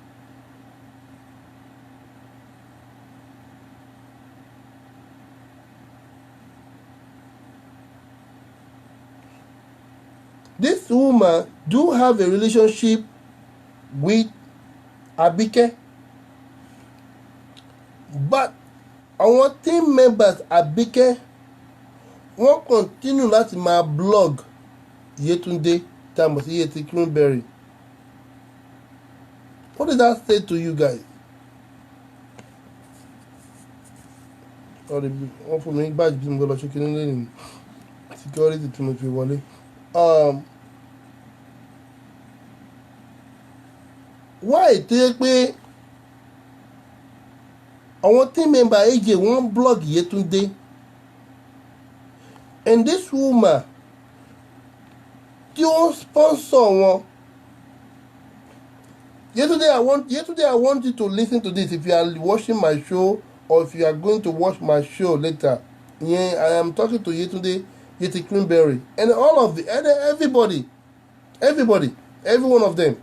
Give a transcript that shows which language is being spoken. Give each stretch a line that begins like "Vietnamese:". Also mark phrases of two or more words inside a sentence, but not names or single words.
English: This woman do have a relationship with Abike, but our team members Abike won't continue
Yoruba: láti máa blog Yetunde tá a mọ̀ sí
English: Yeti Greenberry. What did that say to you guys?
Yoruba: Wọ́n fún mi báàjì bí mo gbọ́ lọ ṣe kiri lẹ́yìn security tí mo fi wọlé. Why tó yẹ pé àwọn
English: team member
Yoruba: AJ wọ́n blog Yetunde,
English: and this woman
Yoruba: tí ó sponsor wọn.
English: Yesterday I want you to listen to this if you are watching my show or if you are going to watch my show later. Yeah, I am talking to Yetunde, Yeti Greenberry, and all of everybody, every one of them.